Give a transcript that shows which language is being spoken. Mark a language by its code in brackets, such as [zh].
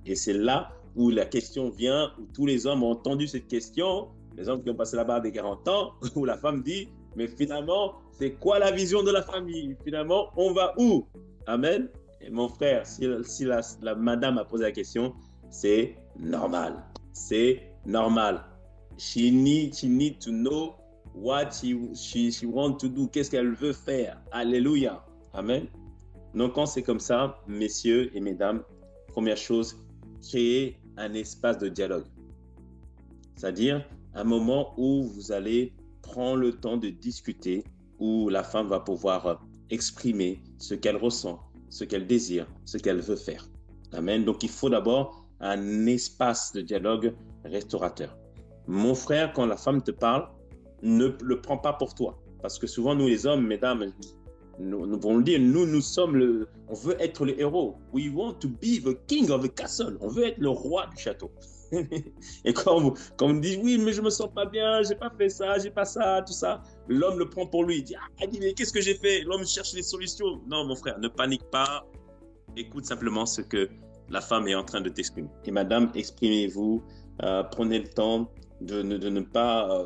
[fr] Et c'est là où la question vient, où tous les hommes ont entendu cette question, les hommes qui ont passé la barre des 40 ans, où la femme dit, mais finalement, c'est quoi la vision de la famille? Finalement, on va où? Amen. Et mon frère, si la madame a posé la question, c'est normal. C'est normal. [en] She need to know what she want to do. [fr] Qu'est-ce qu'elle veut faire? Alléluia. Amen. Donc, quand c'est comme ça, messieurs et mesdames, première chose, créer un espace de dialogue. C'est-à-dire un moment où vous allez prendre le temps de discuter, où la femme va pouvoir exprimer ce qu'elle ressent, ce qu'elle désire, ce qu'elle veut faire. Amen. Donc, il faut d'abord un espace de dialogue restaurateur. Mon frère, quand la femme te parle, ne le prends pas pour toi. Parce que souvent, nous les hommes, mesdames, nous pouvons le dire, on veut être le héros. [en] We want to be the king of the castle. [fr] On veut être le roi du château. Et quand on dit, oui, mais je me sens pas bien, j'ai pas fait ça, j'ai pas ça, tout ça, l'homme le prend pour lui. Il dit, mais qu'est-ce que j'ai fait? L'homme cherche les solutions. Non, mon frère, ne panique pas. Écoute simplement ce que la femme est en train de t'exprimer. Et madame, exprimez-vous, prenez le temps de ne pas...